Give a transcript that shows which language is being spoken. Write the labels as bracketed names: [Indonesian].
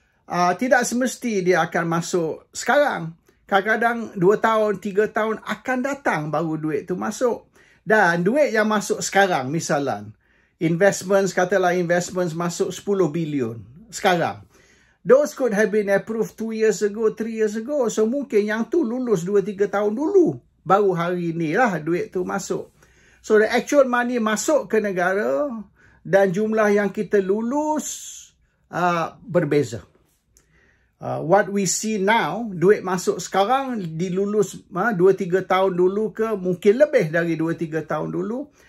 [Malay] Tidak semesti dia akan masuk sekarang. Kadang-kadang 2 tahun, 3 tahun akan datang baru duit tu masuk. Dan duit yang masuk sekarang, misalnya, katalah investments masuk 10 billion sekarang. [English] Those could have been approved 2 years ago, 3 years ago. [Malay] So mungkin yang tu lulus 2-3 tahun dulu. Baru hari ni lah duit tu masuk. [English] So the actual money [Malay] masuk ke negara dan jumlah yang kita lulus berbeza. [English] What we see now, [Malay] duit masuk sekarang dilulus 2-3 tahun dulu ke mungkin lebih dari 2-3 tahun dulu.